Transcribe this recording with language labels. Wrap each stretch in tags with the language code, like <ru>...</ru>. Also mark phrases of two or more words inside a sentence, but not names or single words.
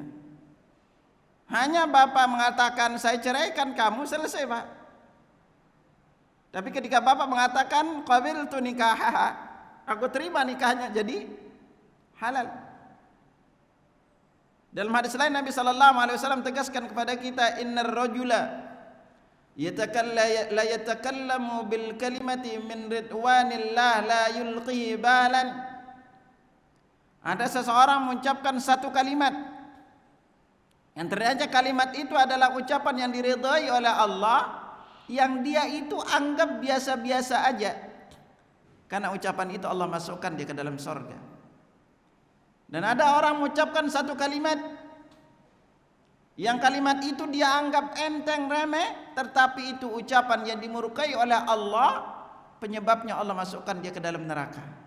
<id>Hanya bapak mengatakan saya ceraikan kamu, selesai Pak. Tapi ketika bapak mengatakan</id> <ar>قبلت نكاحها,</ar> <id>aku terima nikahnya, jadi halal. Dalam hadis lain Nabi SAW tegaskan kepada kita,</id> <ar>إن الرجل لا يتكلم بالكلمات من رضوان الله لا يلقي بالا.</ar> <id>Ada seseorang mengucapkan satu kalimat yang ternyata kalimat itu adalah ucapan yang diridhai oleh Allah, yang dia itu anggap biasa-biasa aja. Karena ucapan itu Allah masukkan dia ke dalam surga. Dan ada orang mengucapkan satu kalimat, yang kalimat itu dia anggap enteng, remeh, tetapi itu ucapan yang dimurkai oleh Allah, penyebabnya Allah masukkan dia ke dalam neraka.</id>